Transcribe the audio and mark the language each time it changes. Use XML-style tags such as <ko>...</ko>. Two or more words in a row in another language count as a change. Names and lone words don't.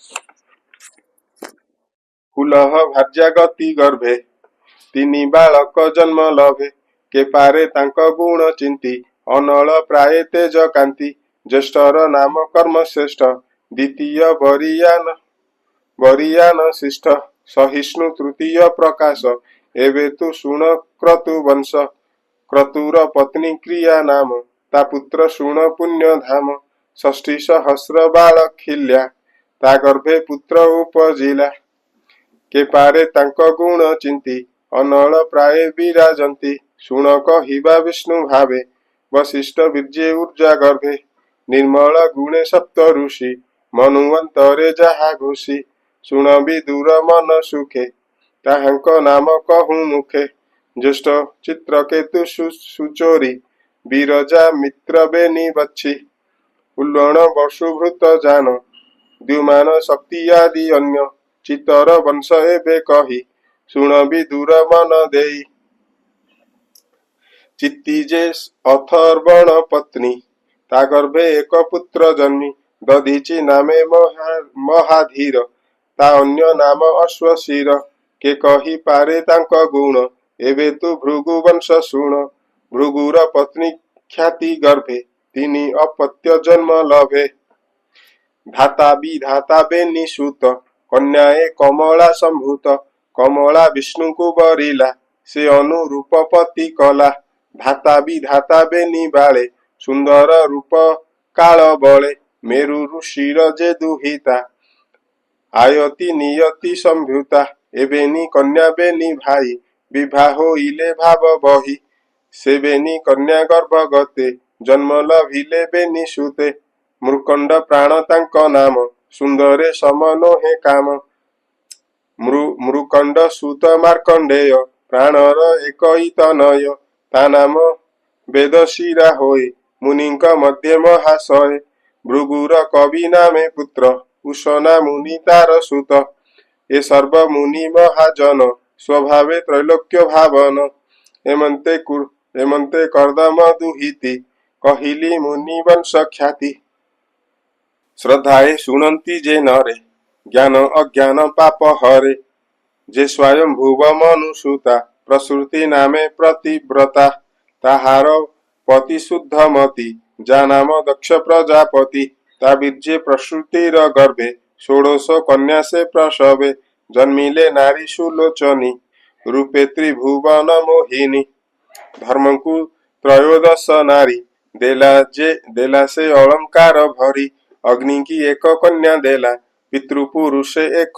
<or>ଫୁଲହ ଭାର୍ଯ୍ୟା ଗତି ଗର୍ଭେ ତିନି ବାଳକ ଜନ୍ମ ଲଭେ କେ ପାରେ ତାଙ୍କ ଗୁଣ ଚିନ୍ତି ଅନଳ ପ୍ରାୟ ତେଜ କାନ୍ତି ଜ୍ୟେଷ୍ଠର ନାମ କର୍ମ ଶ୍ରେଷ୍ଠ ଦ୍ୱିତୀୟ ବରିୟାନ ଶିଷ୍ଠ ସହିଷ୍ଣୁ ତୃତୀୟ ପ୍ରକାଶ ଏବେ ତୁ ଶୁଣ କ୍ରତୁ ବଂଶ କ୍ରତୁର ପତ୍ନୀ କ୍ରିୟା ନାମ ତା ପୁତ୍ର ଶୁଣ ପୁଣ୍ୟ ଧାମ ଷଷ୍ଠୀ ସହସ୍ର ବାଳଖିଲ୍ୟା ତା ଗର୍ଭେ ପୁତ୍ର ଉପୁଜିଲା କେ ପାରେ ତାଙ୍କ ଗୁଣ ଚିନ୍ତି ଅନଳ ପ୍ରାୟ ବିରାଜନ୍ତି ଶୁଣ କହିବା ବିଷ୍ଣୁ ଭାବେ ବଶିଷ୍ଠ ବୀର୍ଯ୍ୟେ ଊର୍ଜା ଗର୍ଭେ ନିର୍ମଳ ଗୁଣେ ସପ୍ତ ଋଷି ମନ୍ୱନ୍ତରେ ଯାହା ଘୋଷି ଶୁଣ ବିଦୁର ମନ ସୁଖେ ତାହାଙ୍କ ନାମ କହୁଁ ମୁଖେ ଜ୍ୟେଷ୍ଠ ଚିତ୍ରକେତୁ ସୁଚୋରି ବୀରଜା ମିତ୍ର ବେନି ବଚ୍ଛି ଉଲ୍ଲଣ ବସୁଭୃତ ଜାଣ ଦ୍ୟୁମାନ ଶକ୍ତି ଆଦି ଅନ୍ୟ ଚିତର ବଂଶ ଏବେ କହି ଶୁଣ ବିଦୁର ମନ ଦେଇ ଚିତ୍ତି ଯେ ଅଥର୍ବଣ ପତ୍ନୀ ତା ଗର୍ଭେ ଏକ ପୁତ୍ର ଜନ୍ମି ଦଧୀଚି ନାମେ ମହାଧୀର ତା ଅନ୍ୟ ନାମ ଅଶ୍ୱଶୀର କେ କହି ପାରେ ତାଙ୍କ ଗୁଣ ଏବେ ତୁ ଭୃଗୁ ବଂଶ ଶୁଣ ଭୃଗୁର ପତ୍ନୀ ଖ୍ୟାତି ଗର୍ଭେ ତିନି ଅପତ୍ୟ ଜନ୍ମ ଲଭେ ଧାତା ବିଧାତା ବେନି ସୁତ କନ୍ୟାଏ କମଳା ସମ୍ଭୂତ କମଳା ବିଷ୍ଣୁ କୁ ବରିଲା ସେ ଅନୁରୂପ ପତି କଲା ଧାତା ବିଧାତା ବେନି ବାଳେ ସୁନ୍ଦର ରୂପ କାଳ ବଳେ ମେରୁ ଋଷିର ଯେ ଦୁହିତା ଆୟତି ନିୟତି ସମ୍ଭୂତା ଏବେନି କନ୍ୟା ବେନି ଭାଇ ବିବାହ ହୋଇଲେ ଭାବ ବହି ସେ ବେନି କନ୍ୟା ଗର୍ଭ ଗତେ ଜନ୍ମ ଲଭିଲେ ବେନି ସୁତେ ମୃକଣ୍ଡ ପ୍ରାଣ ତାଙ୍କ ନାମ ସୁନ୍ଦରେ ସମନୋ ହେ କାମ ମୃକଣ୍ଡ ସୁତ ମାର୍କଣ୍ଡେୟ ପ୍ରାଣର ଏକଇ ତନୟ ତା ନାମ ବେଦଶିରା ହୋୟ ମୁନିଙ୍କ ମଧ୍ୟ ମହାଶୟ ଭୃଗୁର କବି ନାମେ ପୁତ୍ର ଉଷନା ମୁନି ତାର ସୁତ ଏ ସର୍ବ ମୁନି ମହାଜନ ସ୍ୱଭାବେ ତ୍ରୈଲୋକ୍ୟ ଭାବନ ଏମନ୍ତେ କର୍ଦ୍ଦମ ଦୁହିତି କହିଲି ମୁନି ବଂଶ ଖ୍ୟାତି ଶ୍ରଦ୍ଧାଏ ଶୁଣନ୍ତି ଯେ ନରେ ଜ୍ଞାନ ଅଜ୍ଞାନ ପାପ ହରେ ଯେ ସ୍ୱୟଂ ଭୁବ ମନୁସୁତା ପ୍ରସୃତି ନାମେ ପ୍ରତିବ୍ରତା ତାହାର ପତି ଶୁଦ୍ଧ ମତି ଜାନାମ ଦକ୍ଷ ପ୍ରଜାପତି ତା ବୀର୍ଯ୍ୟେ ପ୍ରସୂତିର ଗର୍ଭେ ଷୋଡଶ କନ୍ୟା ସେ ପ୍ରସବେ ଜନ୍ମିଲେ ନାରୀ ସୁଲୋଚନୀ ରୂପେ ତ୍ରିଭୁବନ ମୋହିନୀ ଧର୍ମ କୁ ତ୍ରୟୋଦଶ ନାରୀ ଦେଲା ସେ ଅଳଙ୍କାର ଭରି ଅଗ୍ନି କି ଏକ କନ୍ୟା ଦେଲା ପିତୃପୁରୁଷେ ଏକ</or>